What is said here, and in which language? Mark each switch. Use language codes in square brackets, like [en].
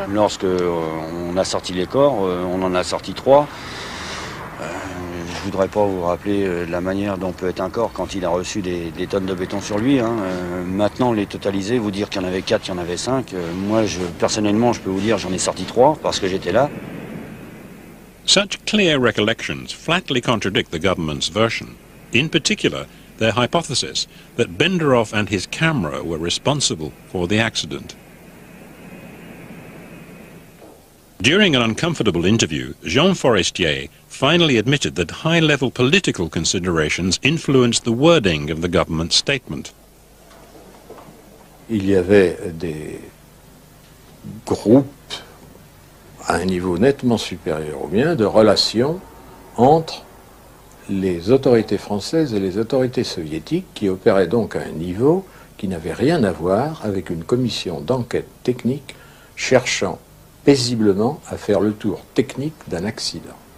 [fr] Lorsque on a sorti les corps, on en a sorti 3. Je voudrais pas vous rappeler la manière dont peut être un corps quand il a reçu des tonnes de béton sur lui. Hein. Maintenant, les totaliser, vous dire qu'il y en avait 4, qu'il y en avait 5. Moi, personnellement, je peux vous dire j'en ai sorti 3 parce que j'étais là. [en] Such clear recollections flatly contradict the government's version. In particular, their hypothesis that Benderoff and his camera were responsible for the accident. During an uncomfortable interview, Jean Forestier finally admitted that high-level political considerations influenced the wording of the government's statement. [fr] Il y avait des groupes à un niveau nettement supérieur au mien de relations entre les autorités françaises et les autorités soviétiques qui opéraient donc à un niveau qui n'avait rien à voir avec une commission d'enquête technique cherchant paisiblement à faire le tour technique d'un accident.